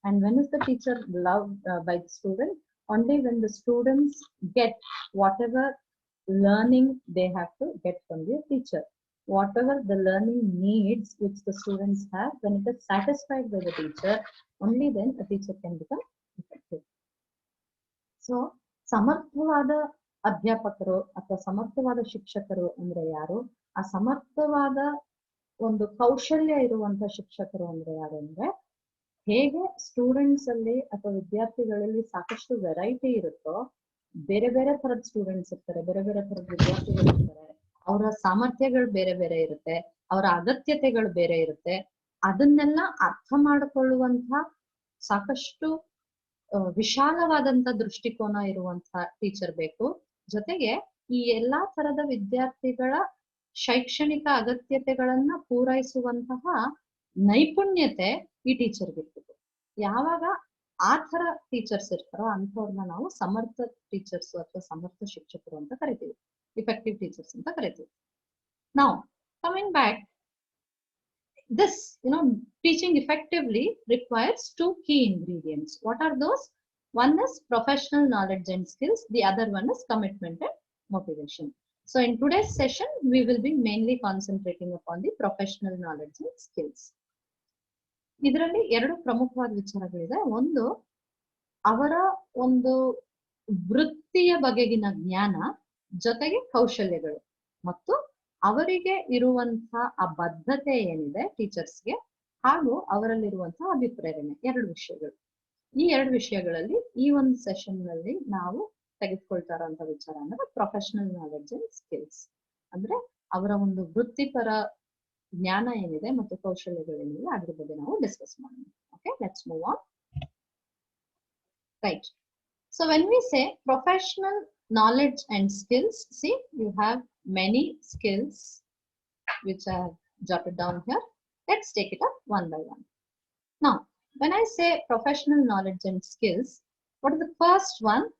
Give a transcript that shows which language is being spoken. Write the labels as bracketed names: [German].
[English] And when is the teacher loved by the student? Only when the students get whatever learning they have to get from their teacher. Whatever the learning needs which the students have, when it is satisfied by the teacher, only then a teacher can become effective. [Kannada] So, ಸಮರ್ಥವಾದ ಅಧ್ಯಾಪಕರು ಅಥವಾ ಸಮರ್ಥವಾದ ಶಿಕ್ಷಕರು ಅಂದ್ರೆ ಯಾರು? ಆ ಸಮರ್ಥವಾದ ಒಂದು ಕೌಶಲ್ಯ ಇರುವಂತ ಶಿಕ್ಷಕರು ಅಂದ್ರೆ ಯಾರು ಅಂದ್ರೆ, ಹೇಗೆ ಸ್ಟೂಡೆಂಟ್ಸ್ ಅಲ್ಲಿ ಅಥವಾ ವಿದ್ಯಾರ್ಥಿಗಳಲ್ಲಿ ಸಾಕಷ್ಟು ವೆರೈಟಿ ಇರುತ್ತೋ, ಬೇರೆ ಬೇರೆ ತರದ ಸ್ಟೂಡೆಂಟ್ಸ್ ಇರ್ತಾರೆ, ಬೇರೆ ಬೇರೆ ತರದ ವಿದ್ಯಾರ್ಥಿಗಳು ಇರ್ತಾರೆ, ಅವರ ಸಾಮರ್ಥ್ಯಗಳು ಬೇರೆ ಬೇರೆ ಇರುತ್ತೆ, ಅವರ ಅಗತ್ಯತೆಗಳು ಬೇರೆ ಇರುತ್ತೆ. ಅದನ್ನೆಲ್ಲ ಅರ್ಥ ಮಾಡಿಕೊಳ್ಳುವಂತ ಸಾಕಷ್ಟು ವಿಶಾಲವಾದಂತ ದೃಷ್ಟಿಕೋನ ಇರುವಂತ ಟೀಚರ್ ಬೇಕು. ಜೊತೆಗೆ ಈ ಎಲ್ಲಾ ತರದ ವಿದ್ಯಾರ್ಥಿಗಳ ಶೈಕ್ಷಣಿಕ ಅಗತ್ಯತೆಗಳನ್ನ ಪೂರೈಸುವಂತಹ ನೈಪುಣ್ಯತೆ ಈ ಟೀಚರ್ಗೆ ಇರ್ತದೆ. ಯಾವಾಗ ಆ ತರ ಟೀಚರ್ಸ್ ಇರ್ತಾರೋ ಅಂಥವ್ರನ್ನ ನಾವು ಸಮರ್ಥ ಟೀಚರ್ಸ್ ಅಥವಾ ಸಮರ್ಥ ಶಿಕ್ಷಕರು ಅಂತ ಕರಿತೀವಿ, [English] effective teachers [Kannada] ಅಂತ ಕರಿತೀವಿ. ನಾವು [English] Coming back, this teaching effectively requires two key ingredients. What are those? One is professional knowledge and skills, the other one is commitment and motivation. So in today's session we will be mainly concentrating upon the professional knowledge and skills. [Kannada] ಇದರಲ್ಲಿ ಎರಡು ಪ್ರಮುಖವಾದ ವಿಚಾರಗಳಿದೆ. ಒಂದು, ಅವರ ಒಂದು ವೃತ್ತಿಯ ಬಗೆಗಿನ ಜ್ಞಾನ, ಜೊತೆಗೆ ಕೌಶಲ್ಯಗಳು, ಮತ್ತು ಅವರಿಗೆ ಇರುವಂತಹ ಆ ಬದ್ಧತೆ ಏನಿದೆ ಟೀಚರ್ಸ್ಗೆ, ಹಾಗೂ ಅವರಲ್ಲಿರುವಂತಹ ಅಭಿಪ್ರೇರಣೆ. ಎರಡು ವಿಷಯಗಳು. ಈ ಎರಡು ವಿಷಯಗಳಲ್ಲಿ ಈ ಒಂದು ಸೆಷನ್ ನಲ್ಲಿ ನಾವು ತೆಗೆದುಕೊಳ್ತಾ ಇರುವಂತ ವಿಚಾರ ಅಂದ್ರೆ [English] Professional knowledge and skills. [Kannada] ಅಂದ್ರೆ ಅವರ ಒಂದು ವೃತ್ತಿಪರ ಜ್ಞಾನ ಏನಿದೆ ಮತ್ತು ಕೌಶಲ್ಯಗಳೇನಿದೆ ಅದ್ರ ಬಗ್ಗೆ ನಾವು ಡಿಸ್ಕಸ್ ಮಾಡೋಣ. [English] Okay, let's move on. Right. So when we say professional knowledge and skills, see, you have many skills which I have jotted down here. Let's take it up one by one. Now, when I say professional knowledge and skills, what is the first one?